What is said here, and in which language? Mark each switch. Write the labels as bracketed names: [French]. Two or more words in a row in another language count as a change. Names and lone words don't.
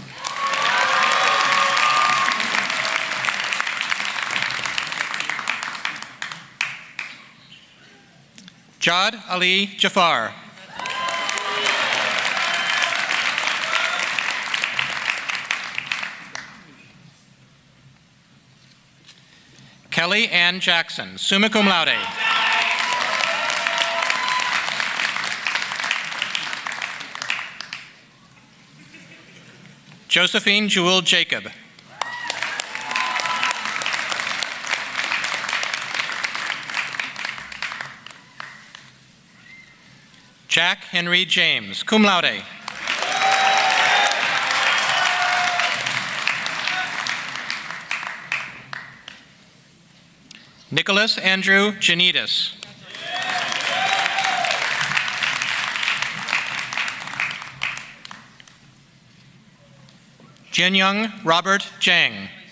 [English] Jad Ali Jafar. Kelly Ann Jackson, [Latin] summa cum laude. [English] Josephine Jewel Jacob. Jack Henry James, [Latin] cum laude. [English] Nicholas Andrew Janidis. Jinyung Robert Jang.